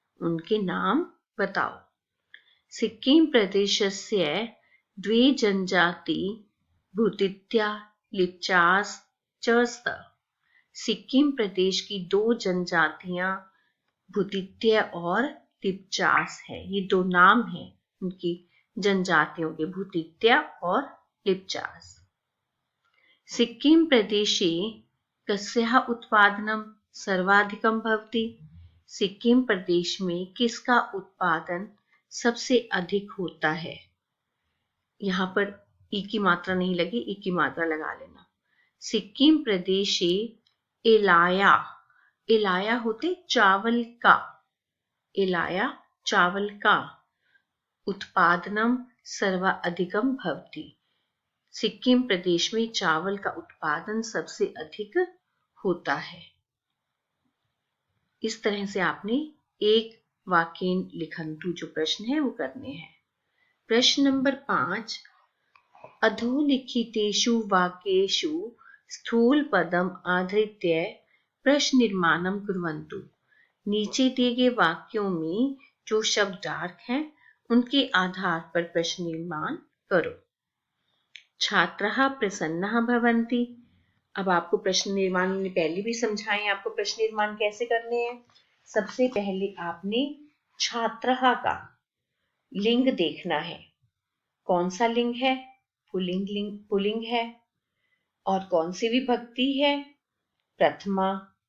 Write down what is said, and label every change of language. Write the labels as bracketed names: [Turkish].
[Hindi] उनके नाम बताओ। [Sanskrit] सिक्किम प्रदेशस्य द्वे जनजाति भूतित्या लिप्चास च स्तः। [Hindi] सिक्किम प्रदेश की 2 जनजातियां भूतित्य और लिप्चास है। ये 2 नाम हैं उनकी जनजातियों के, भूतित्य और लिप्चास। [Sanskrit] सिक्किम प्रदेशे कस्याः उत्पादनं सर्वाधिकं भवति। [Hindi] सिक्किम प्रदेश में किसका उत्पादन सबसे अधिक होता है? यहाँ पर ई की मात्रा नहीं लगी, ई की मात्रा लगा लेना। [Sanskrit] सिक्किम प्रदेशे एलाया, एलाया [Hindi] होते चावल का, [Sanskrit] एलाया चावल का उत्पादनम सर्वाधिकम भवति। [Hindi] सिक्किम प्रदेश में चावल का उत्पादन सबसे अधिक होता है। इस तरह से आपने एक वाक्य लिखन्तु जो प्रश्न है वो करने हैं। प्रश्न नंबर 5, [Sanskrit] अधोलिखितेषु वाक्येषु स्थूलपदम् आधृत्य प्रश्न निर्माणं कुर्वन्तु। [Hindi] नीचे दिए गए वाक्यों में जो शब्द डार्क हैं उनके आधार पर प्रश्न निर्माण करो। [Sanskrit] छात्राः प्रसन्नाः भवन्ति। [Hindi] अब आपको प्रश्न निर्माण मैंने पहले भी समझाए, आपको प्रश्न निर्माण कैसे करने हैं। सबसे पहले आपने छात्राः का लिंग देखना है। कौन सा लिंग है? पुल्लिंग है। और कौन सी विभक्ति है? प्रथमा।